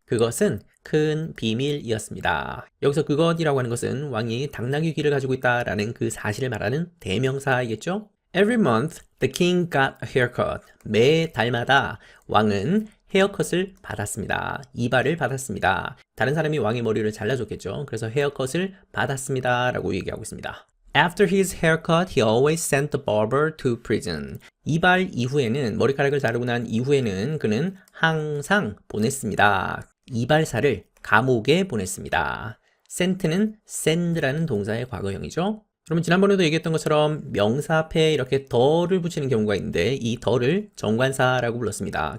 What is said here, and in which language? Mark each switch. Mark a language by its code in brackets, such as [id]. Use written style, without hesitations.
[ko] 그것은 큰 비밀이었습니다. 여기서 그것이라고 하는 것은 왕이 당나귀 귀를 가지고 있다라는 그 사실을 말하는 대명사이겠죠. [en] Every month, the king got a haircut. [ko] 매 달마다 왕은 헤어컷을 받았습니다. 이발을 받았습니다. 다른 사람이 왕의 머리를 잘라줬겠죠. 그래서 헤어컷을 받았습니다. 라고 얘기하고 있습니다. [en] After his haircut, he always sent the barber to prison. [ko] 이발 이후에는, 머리카락을 자르고 난 이후에는 그는 항상 보냈습니다. 이발사를 감옥에 보냈습니다. sent는 send라는 동사의 과거형이죠. 그러면 지난번에도 얘기했던 것처럼 명사 앞에 이렇게 더를 붙이는 경우가 있는데 이 더를 정관사라고 불렀습니다.